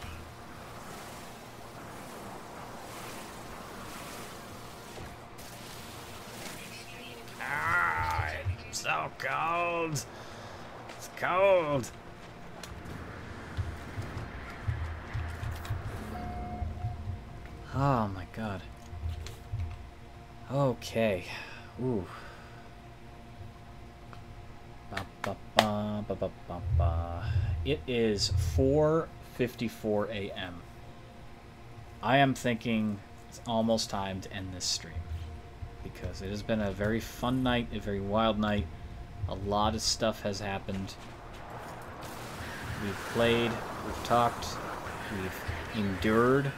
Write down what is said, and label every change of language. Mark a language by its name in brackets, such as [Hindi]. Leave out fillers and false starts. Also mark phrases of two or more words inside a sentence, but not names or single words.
[English] It's so cold. It's cold. Oh my god. Okay. Ooh. Ba, ba, ba, ba, ba, ba, ba. It is 4:54 a.m. I am thinking it's almost time to end this stream, because it has been a very fun night, a very wild night. A lot of stuff has happened. We've played, we've talked, we've endured.